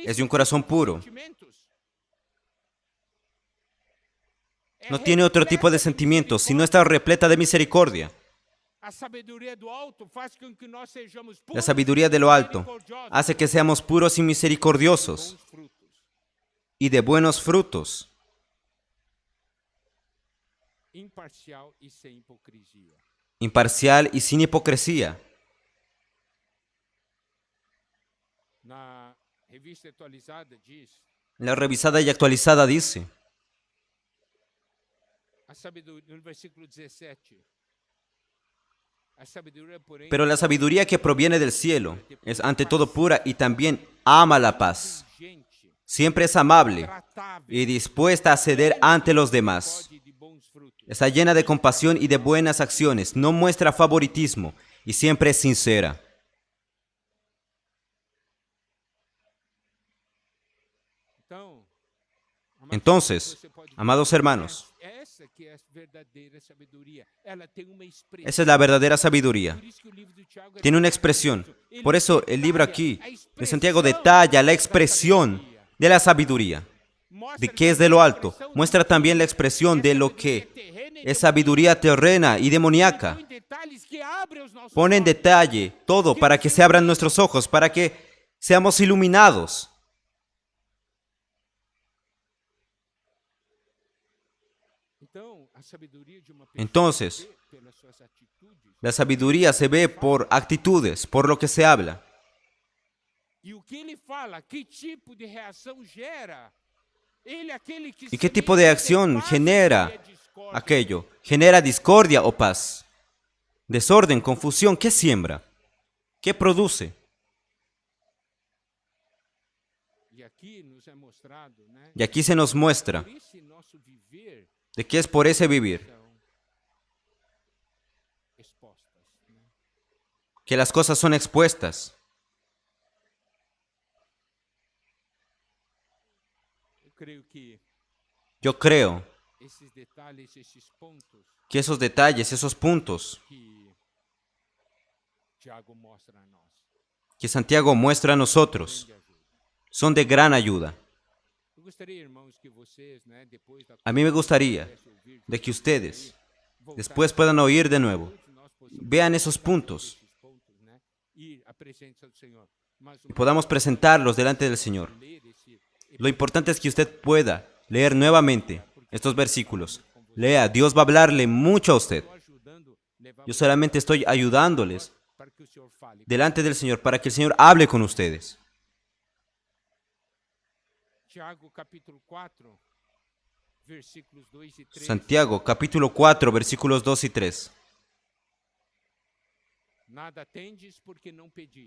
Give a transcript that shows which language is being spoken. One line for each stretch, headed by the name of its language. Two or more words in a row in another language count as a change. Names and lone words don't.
Spanish: es de un corazón puro.
Portuguese: sentimentos. É
Spanish: No tiene otro tipo de repleta sentimientos, sino
Portuguese: misericórdia.
Spanish: está repleta de misericordia.
Portuguese: A sabedoria do alto faz com que nós sejamos
Spanish: La
Portuguese: puros
Spanish: sabiduría de
Portuguese: e
Spanish: lo alto
Portuguese: misericordiosos,
Spanish: hace que seamos puros y misericordiosos
Portuguese: bons frutos.
Spanish: y de buenos frutos,
Portuguese: Imparcial e sem hipocrisia.
Spanish: imparcial y sin hipocresía.
Portuguese: Na revista atualizada diz,
Spanish: La revisada y actualizada dice,
Portuguese: a sabedoria, no versículo 17, a sabedoria, porém,
Spanish: pero la sabiduría que proviene del cielo es ante todo pura y también ama la paz.
Portuguese: gente,
Spanish: Siempre es amable
Portuguese: tratável,
Spanish: y dispuesta a ceder ante los demás.
Portuguese: de bons frutos.
Spanish: Está llena de compasión y de buenas acciones, no muestra favoritismo y siempre es sincera.
Portuguese: Então,
Spanish: Entonces,
Portuguese: você pode ver,
Spanish: amados hermanos,
Portuguese: essa que é a verdadeira sabedoria. Ela tem uma expressão.
Spanish: esa es la verdadera sabiduría.
Portuguese: Por isso que o livro do Tiago é
Spanish: Tiene una
Portuguese: tão
Spanish: expresión.
Portuguese: maravilhoso. Ele
Spanish: Por eso el libro
Portuguese: detalha
Spanish: aquí
Portuguese: a
Spanish: de Santiago
Portuguese: expressão
Spanish: detalla la
Portuguese: da
Spanish: expresión
Portuguese: sabedoria.
Spanish: de la sabiduría,
Portuguese: Mostra
Spanish: de qué es de lo alto. Muestra también la expresión de lo que es sabiduría terrena y demoníaca.
Portuguese: põe detalhes que abrem os nossos
Spanish: Pone en
Portuguese: olhos.
Spanish: detalle todo para que se abran nuestros ojos, para que seamos iluminados.
Portuguese: Então, a sabedoria de uma pessoa
Spanish: Entonces,
Portuguese: se vê pelas suas atitudes.
Spanish: la sabiduría se ve por actitudes, por lo que se habla.
Portuguese: E o que ele fala, que tipo de reação gera? Ele é aquele que
Spanish: ¿Y qué tipo de acción
Portuguese: paz
Spanish: genera
Portuguese: e discórdia.
Spanish: aquello? ¿Genera discordia o paz? Desorden, confusión, ¿qué siembra? ¿Qué produce?
Portuguese: E aqui nos é mostrado, né?
Spanish: Y aquí se nos muestra
Portuguese: Por esse nosso viver
Spanish: de que es por ese vivir
Portuguese: são expostas, né?
Spanish: que las cosas son expuestas.
Portuguese: Eu creio que
Spanish: Yo creo
Portuguese: esses detalhes, esses pontos
Spanish: que esos detalles, esos puntos
Portuguese: que Tiago mostra a nós,
Spanish: que Santiago muestra a nosotros
Portuguese: grande ajuda.
Spanish: son de gran ayuda.
Portuguese: Eu gostaria, irmãos, que vocês, né, depois da
Spanish: A mí me gustaría
Portuguese: pudesse ouvir
Spanish: de que ustedes
Portuguese: voltar
Spanish: después puedan oír de nuevo,
Portuguese: todos nós possamos
Spanish: vean esos
Portuguese: voltar
Spanish: puntos
Portuguese: esses pontos, né, ir à presença do Senhor. Mas o
Spanish: y podamos presentarlos delante del Señor.
Portuguese: ler esse
Spanish: Lo importante es que usted pueda leer nuevamente estos versículos. Lea, Dios va a hablarle mucho a usted.
Portuguese: estou ajudando levar
Spanish: Yo solamente estoy ayudándoles
Portuguese: para que o Senhor fale.
Spanish: delante del Señor para que el Señor hable con ustedes.
Portuguese: Tiago capítulo 4, versículos 2 e 3.
Spanish: Santiago capítulo 4 versículos 2 y 3.
Portuguese: Nada tendes porque não pedis.